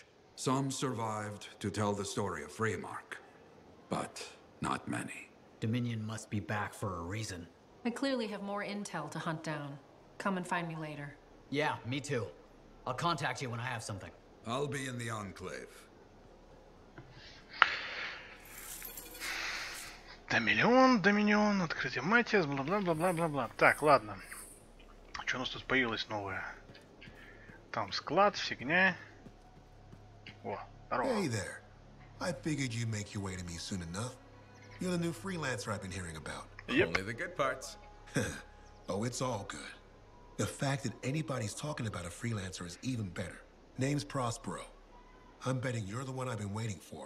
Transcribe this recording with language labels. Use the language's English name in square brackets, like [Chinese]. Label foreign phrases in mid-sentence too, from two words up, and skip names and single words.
[English] Some survived to tell the story of Freemark, but not many. Dominion must be back for a reason. I clearly have more intel to hunt down. Come and find me later. Yeah, me too. I'll contact you when I have something. I'll be in the Enclave. [Russian] Доминион, открытие Матиас, бла-бла-бла-бла-бла-бла. Так, ладно. Что у нас тут появилось новое? Там склад, фигня. О, здорово. [English] Hey there. I figured you'd make your way to me soon enough. You're the new freelancer I've been hearing about. Yep. Only the good parts. Oh, it's all good. The fact that anybody's talking about a freelancer is even better. Name's Prospero. I'm betting you're the one I've been waiting for.